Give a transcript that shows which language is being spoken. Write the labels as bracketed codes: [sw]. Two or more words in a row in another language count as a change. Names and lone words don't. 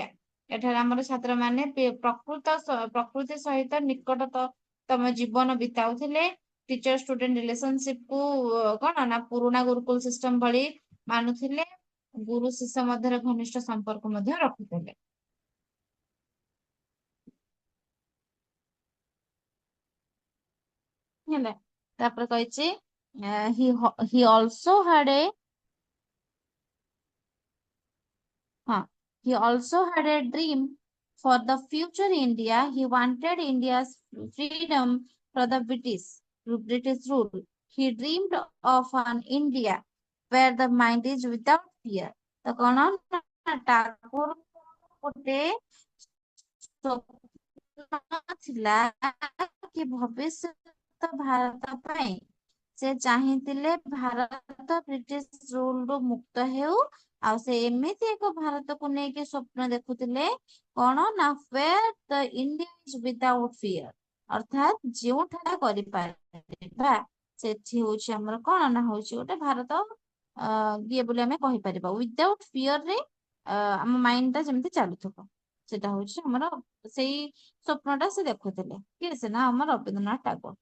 [or] ଏଠାରେ ଆମର ଛାତ୍ରମାନେ ପ୍ରକୃତି ସହିତ ନିକଟତମ ଜୀବନ ବିତାଉଥିଲେ। [en] teacher student relationship [or] କୁ କଣ ନା ପୁରୁଣା ଗୁରୁକୁଲ ସିଷ୍ଟମ ଭଳି ମାନୁଥିଲେ। ଗୁରୁ ଶିଷ୍ୟ ମଧ୍ୟରେ ଘନିଷ୍ଠ ସମ୍ପର୍କ ମଧ୍ୟ ରଖୁଥିଲେ। ହେଲା ତାପରେ କହିଛି [en] he also had a he also had a dream for the future India। He wanted India's freedom from the British rule। He dreamed of an India where the mind is without fear। [or] ତ କଣ ଟାଗୋର ଗୋଟେ ସ୍ୱପ୍ନ ଥିଲା କି ଭବିଷ୍ୟତ ଭାରତ ପାଇଁ ସେ ଚାହିଁଥିଲେ ଭାରତ [en] British ruleରୁ [or] ମୁକ୍ତ ହେଉ ଆଉ ସେ ଏମିତି ଏକ ଭାରତକୁ ନେଇକି ସ୍ୱପ୍ନ ଦେଖୁଥିଲେ କଣ ନା [en] where the India is without fear [or] ଅର୍ଥାତ ଯେଉଁଠାରେ କରିପାରିବା ସେଠି ହଉଛି ଆମର କଣ ନା ହଉଛି ଗୋଟେ ଭାରତ ଇଏ ବୋଲି ଆମେ କହିପାରିବା [en] without fearରେ [or] ଆମ ମାଇଣ୍ଡ ଟା ଯେମିତି ଚାଲୁଥିବ ସେଟା ହଉଛି ଆମର ସେଇ ସ୍ୱପ୍ନଟା ସେ ଦେଖୁଥିଲେ କିଏ ସେ ନା ଆମର ରବୀନ୍ଦ୍ରନାଥ ଟାଗୋର।